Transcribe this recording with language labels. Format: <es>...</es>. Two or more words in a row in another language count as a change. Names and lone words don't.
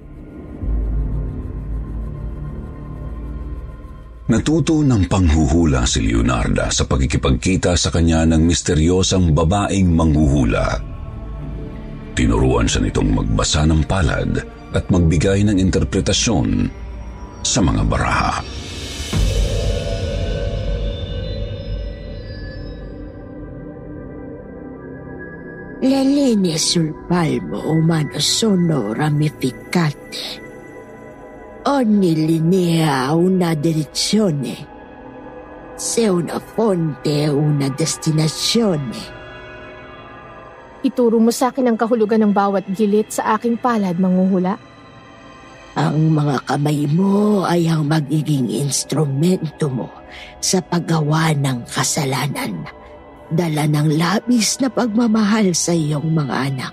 <tl>Natuto ng panghuhula si Leonardo sa pagkikipagkita sa kanya ng misteryosang babaeng manghuhula. Tinuruan siya nitong magbasa ng palad at magbigay ng interpretasyon sa mga baraha.</tl> <it>Le linee sul palmo umano sono ramificate. Ogni linea ha una direzione. Se una fonte è una destinazione.</it> <tl>Ituro mo sa akin ang kahulugan ng bawat gilit sa aking palad, manghuhula. Ang mga kamay mo ay ang magiging instrumento mo sa paggawa ng kasalanan. Dala ng labis na pagmamahal sa iyong mga anak.</tl>